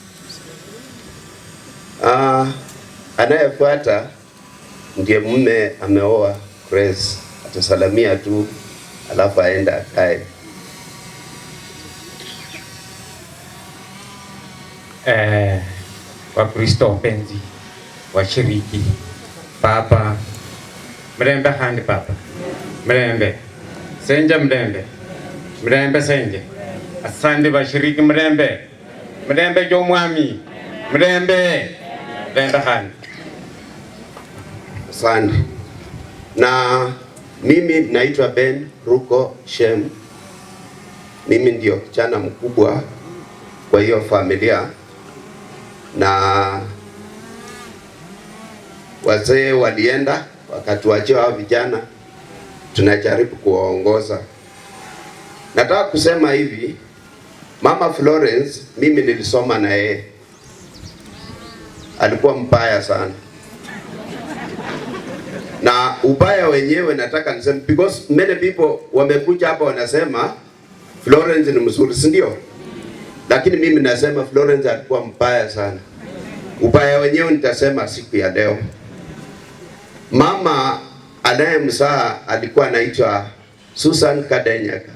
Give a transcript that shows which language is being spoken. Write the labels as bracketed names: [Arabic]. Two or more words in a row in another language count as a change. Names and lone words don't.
[Swahili] Anayefuata ndiye mume ameoa Grace, atasalamia tu alafu aenda akae. Wakristo wapenzi, washiriki, [Luyia] papa mrembe handi, papa mrembe senja, mrembe senje, asante washiriki, mrembe jo mwami, mrembe handi. [Swahili] Asante. Na mimi naitwa Ben Ruko Shem. Mimi ndio kijana mkubwa kwa hiyo familia, na wazee walienda wakatuachia hao vijana, tunajaribu kuwaongoza. Nataka kusema hivi, mama Florence mimi nilisoma na yeye, alikuwa mbaya sana, na ubaya wenyewe nataka niseme [English] because many people [Swahili] wamekuja hapa wanasema Florence ni mzuri, si ndio? Lakini mimi nasema Florence alikuwa mbaya sana. Ubaya wenyewe nitasema siku ya leo. Mama anayemzaa alikuwa anaitwa Susan Kadenyaka.